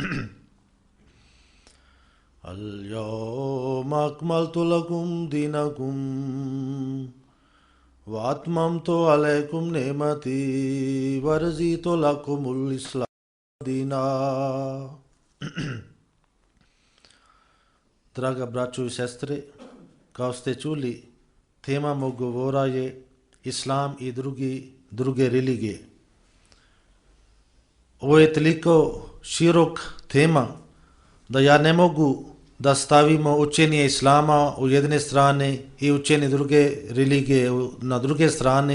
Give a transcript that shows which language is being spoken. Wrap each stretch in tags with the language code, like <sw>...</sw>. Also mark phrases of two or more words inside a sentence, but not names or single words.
<ar>اليوم أكملت لكم دينكم وأتممت عليكم نعمتي ورضيت لكم الإسلام دينا.</ar> <bs>Draga braćo i sestre, kao ste čuli, tema mog govora je Islam i druge religije. Ovo je toliko širok tema da ja ne mogu da stavimo učenje Islama u jedne strane i učenje druge religije na druge strane.</bs>